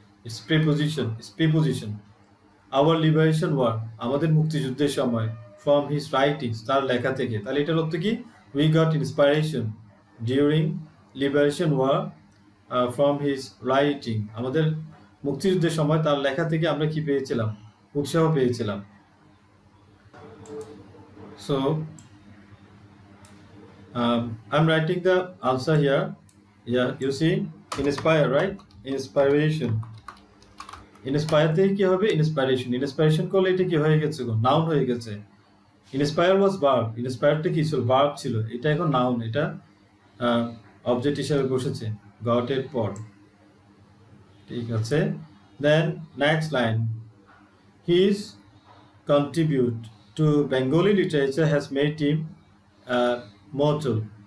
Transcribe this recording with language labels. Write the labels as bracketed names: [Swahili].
[English] It's preposition, it's preposition. Our liberation war, [Bangla] আমাদের মুক্তিযুদ্ধের সময়। [English] from his writings, [Bangla] তার লেখা থেকে। তাহলে এটার অর্থ কি, [English] we got inspiration during liberation war from his writing, [Bangla] আমাদের মুক্তিযুদ্ধের সময় তার লেখা থেকে আমরা কি পেয়েছিলাম, উৎসাহ পেয়েছিলাম। [English] So I'm writing the answer here. Yeah, you see, inspire, right? Inspiration. [Bangla] Inspire থেকে কি হবে ইন্সপাইরেশন। ইন্সপাইরেশন করলে এটা কি হয়ে গেছে, নাউন হয়ে গেছে। [English] inspire was verb, [Bangla] ইন্সপায়ারটা কি ছিল, ভার্ব ছিল। এটা এখন নাউন, এটা অবজেক্ট হিসেবে বসেছে গট এর পর। ঠিক আছে। দেন next line, [English] His contribute to Bengali literature has made him মচল।